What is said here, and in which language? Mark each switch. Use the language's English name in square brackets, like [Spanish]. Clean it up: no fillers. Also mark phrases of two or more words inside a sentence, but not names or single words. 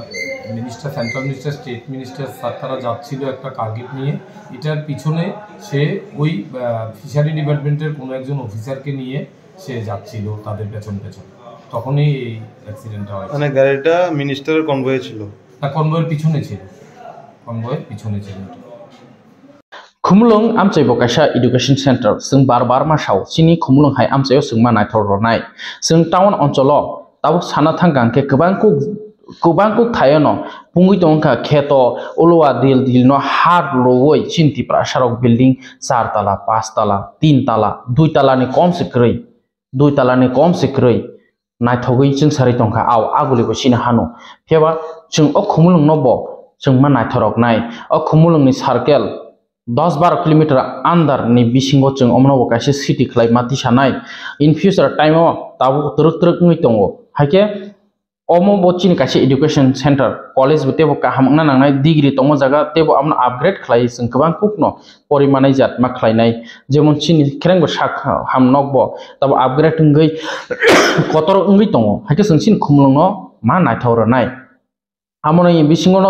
[Bangla] আমাদের মিনিস্টার, [English] central minister, state minister sir [Bangla] তারা যাচ্ছিল একটা টার্গেট নিয়ে। এটার পিছনে সে ওই [English] fishery department's [Bangla] কোনো একজন অফিসারকে নিয়ে সে যাচ্ছিল তাদের পেছন পেছন, তখনই এই অ্যাক্সিডেন্টটা হয়। মানে গাড়িটা মিনিস্টারের কনভয়ে ছিল না, কনভয়ের পিছনে ছিল, কনভয়ের পিছনে ছিল। [Kok Borok] Khumlung amchai bo kaisa [English] education center [Kok Borok] sung bar masau sini khumlung hai amchai sung ma naithor ronai sung town oncholo tabuk sana thangkang ke kubang ku thayono pungui tongka kheto ulwa dil no har lowoi chinti prasarok building 4 tala 5 tala 3 tala 2 tala ni kom sikrei 2 tala ni kom sikrei naithogui chung sari tongka aw aguli bo sini hano pheba chung o khumlung no bo chung ma naithorok nai o khumlung ni circle 10-12 kilometer andar ni bisingo chung omno kaise city khlai mati sanai [English] in future time [Kok Borok] o tabu truk ngi tongo haike omo bochini kaise [English] education center college [Kok Borok] botebo kahamna nangnai degree tongo jaga tebo amna upgrade khlai sing kwbang kupno porimanai jat ma khlainai jemon chini khrengbo sak hamnokbo tabu upgrade ngai kotor ngi tongo haike sing sin khumlungno ma naithor nai amona in bisingo no